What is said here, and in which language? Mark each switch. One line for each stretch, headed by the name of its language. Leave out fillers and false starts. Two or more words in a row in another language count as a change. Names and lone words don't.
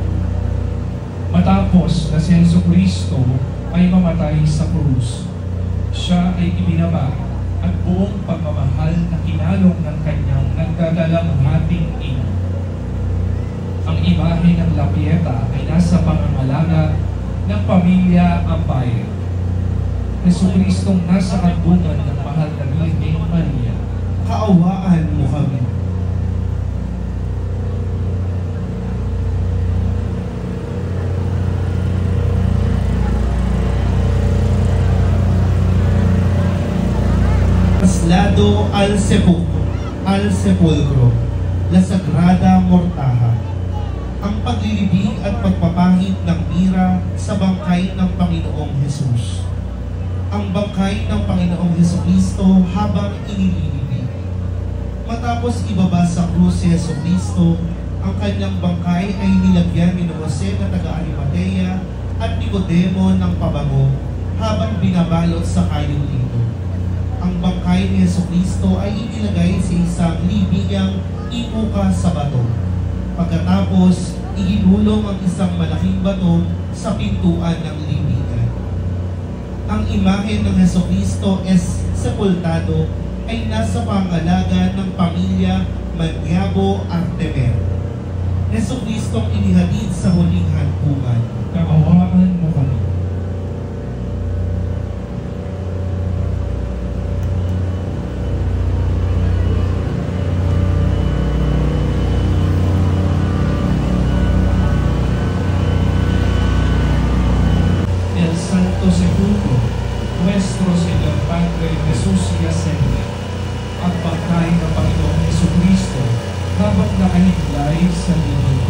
Filipino: Matapos na si Jesucristo ay mamatay sa krus, siya ay ibinaba at buong pagmamahal na kinalong ng kanyang nagdadalang hating ina. Ang imahe ng La Pieta ay nasa pangangalaga ng pamilya Ampire. Jesucristong nasa kandungan ng mahal na Virgen Maria, kaawaan mo kami.
Spanish: Traslado al sepulcro, la Sagrada Mortaja.
Filipino: Ang paglilibing at pagpapahid ng mira sa bangkay ng Panginoong Hesus. Ang bangkay ng Panginoong Hesukristo habang inililibing. Matapos ibaba sa krus si Hesukristo, ang kanyang bangkay ay nilagyan ni Jose na taga-Arimatea at Nicodemo ng pabango habang binabalot sa kayong lito. Ang bangkay ni Hesukristo ay inilagay sa isang libingang ipuka sa bato. Pagkatapos, iginulong ang isang malaking bato sa pintuan ng libingan. Ang imahe ng Hesukristo
Spanish: es sepultado
Filipino: ay nasa pangalaga ng pamilya Maniabo Artemer. Hesukristong inihatid sa huling hantungan. kaawaan mo kami.
Spanish: El Santo Sepulcro, nuestro Señor Padre Jesús Yacente,
Filipino: ang bangkay ng Panginoong Jesucristo habang nakahiglay sa libingan.